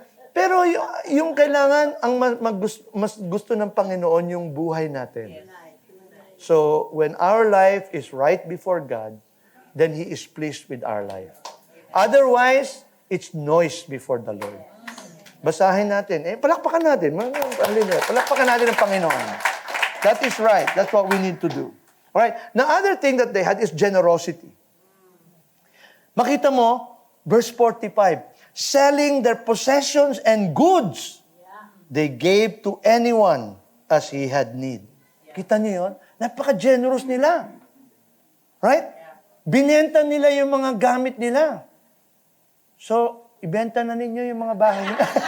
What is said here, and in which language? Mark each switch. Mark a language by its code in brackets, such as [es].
[tl] Pero yung kailangan, ang mas gusto ng Panginoon yung buhay natin. [en] So, when our life is right before God, then He is pleased with our life. Otherwise, it's noise before the Lord. [tl] Basahin natin. Palakpakan natin. Palakpakan natin ang Panginoon. [en] That is right. That's what we need to do. Alright? The other thing that they had is generosity. [tl] Makita mo, [en] verse 45, selling their possessions and goods, they gave to anyone as he had need. [tl] Kita niyo yun? Napaka-generous nila. Right? Binenta nila yung mga gamit nila. So, ibenta na ninyo yung mga bahay nila.